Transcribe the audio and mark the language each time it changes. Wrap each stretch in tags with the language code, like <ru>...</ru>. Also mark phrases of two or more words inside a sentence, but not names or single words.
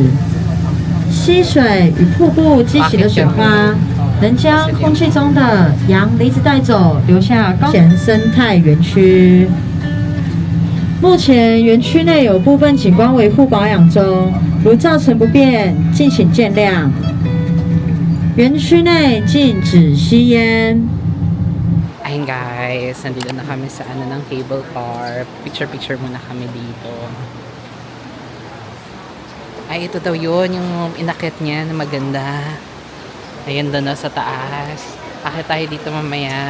<zh>溪水与瀑布激起的水花，能将空气中的阳离子带走，留下高原生态园区。目前园区内有部分景观维护保养中，如造成不便，敬请见谅。园区内禁止吸烟。</zh> <tl>Ayun guys, nandito na kami sa ano ng cable car. Picture muna kami dito. Ay, ito daw yun, yung inakit niya na maganda. Ayun doon sa taas. Akit tayo dito mamaya.</tl>